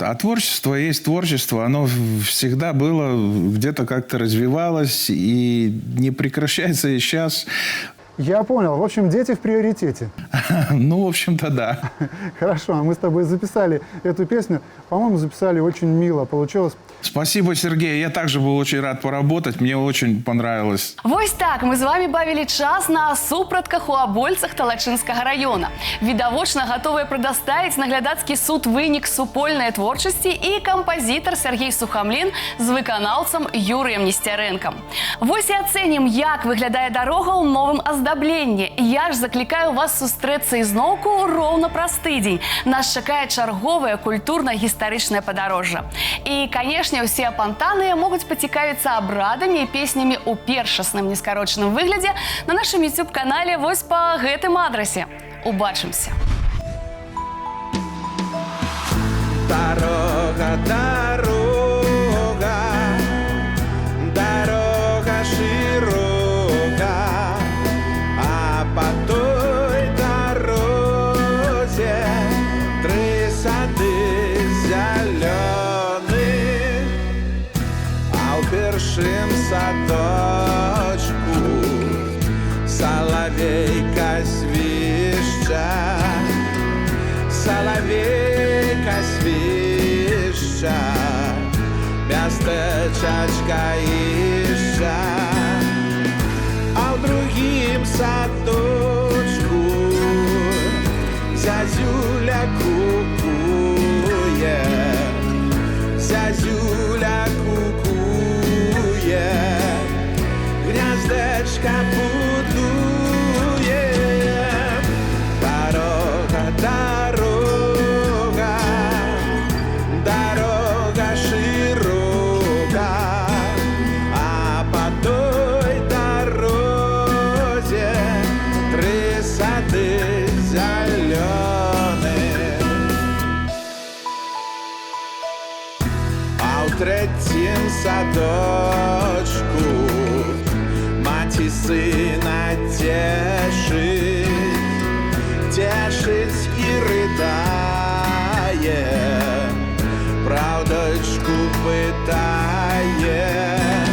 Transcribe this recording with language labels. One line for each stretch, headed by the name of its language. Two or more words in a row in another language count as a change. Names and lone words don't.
Russian: А творчество есть творчество. Оно всегда было, где-то как-то развивалось и не прекращается и сейчас. Я понял. В общем, дети в приоритете. Ну, в общем-то, да. Хорошо, мы с тобой записали эту песню. По-моему, записали очень мило. Получилось. Спасибо, Сергей. Я также был очень рад поработать. Мне очень понравилось.
Belarusian: Вось так мы з вами бавілі час на супратках у Абольцах Талачынскага района. Відавочна гатовыя прадаставіць наглядацкі суд вынік супольнай творчасці і кампазітар Сергей Сухамлін з выканаўцам Юрыем Несцярэнкам. Вось і ацэнім, як выглядае дарога ў новым аздабленні. Я ж заклікаю вас сустрэцца ізноўку роўна праз тыдзень. Нас чакае чарговае культурна-гістарычнае падарожжа. І, канешне, усе апантаныя могуць пацікавіцца абрадамі і песнямі ў першасным нескарочаным выглядзе на нашым YouTube-канале вось па гэтым адрасе. Убачымся! Дорога, дорога, дорога широка, а по той дорозе 3 сады зеленые, а у першым садочку соловейка свища, соловейка свища, местечечко ища, а в другим садочку зязюля кукует, зязюля кукует, гнездечко будует. Дорога, дорога, дорога широка, а по той дорозе 3 сады зеленые. А у 3-м садочку мать и сына тешит, тешить и рыдает, правдочку пытает.